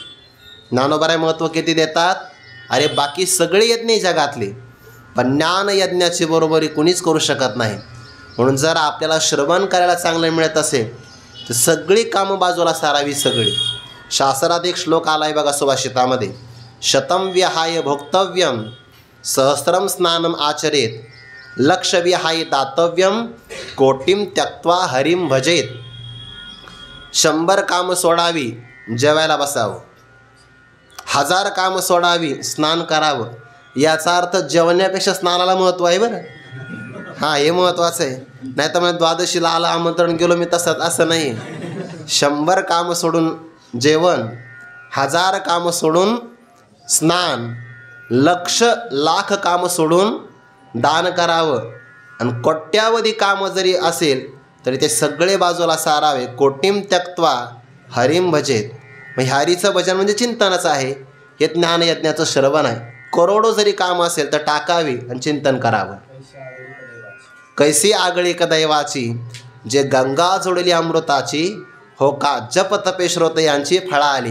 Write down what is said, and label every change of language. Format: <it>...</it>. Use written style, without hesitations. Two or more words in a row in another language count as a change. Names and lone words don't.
<mr>ज्ञानोबाराय महत्त्व किती देतात, अरे बाकी सगळे यज्ञ जगातले, पण ज्ञान यज्ञाची बरोबरी कुणीच करू शकत नाही. म्हणून जर आपल्याला श्रवण करायला चांगलं मिळत असेल तर सगळी कामं बाजूला सारावी. सगळी शास्त्रात एक श्लोक आला आहे बघा सुभाषितामध्ये,</mr> <sa>शतम विहाय भोक्तव्यम सहस्रम स्नानम आचरेत लक्ष विहाय दातव्यम कोटीम त्यक्त्वा हरिम भजेत.</sa> <mr>100 कामं सोडावी, जेवायला बसावं. 1000 कामं सोडावी, स्नान करावं. याचा अर्थ जेवण्यापेक्षा स्नानाला महत्त्व आहे बरं. हां, हे महत्त्वाचं आहे. नाही तर मग द्वादशीला आलं आमंत्रण, गेलो मी तसंच, असं नाही. 100 कामं सोडून जेवण, 1000 कामं सोडून स्नान, लाख कामं सोडून दान करावं. आणि कोट्यावधी कामं जरी असेल तरी ते सगळे बाजूला सारावे.</mr> <sa>कोटीम त्यक्त्वा हरिम भजेत.</sa> <mr>मग हरीचं भजन म्हणजे चिंतनच आहे. हे ज्ञानयज्ञाचं श्रवण आहे. करोडो जरी कामं असेल तर टाकावी आणि चिंतन करावं. कैसी आगळी दैवाची जे गंगा जोडली अमृताची, हो का जप तपे श्रोत यांची फळा आली.</mr>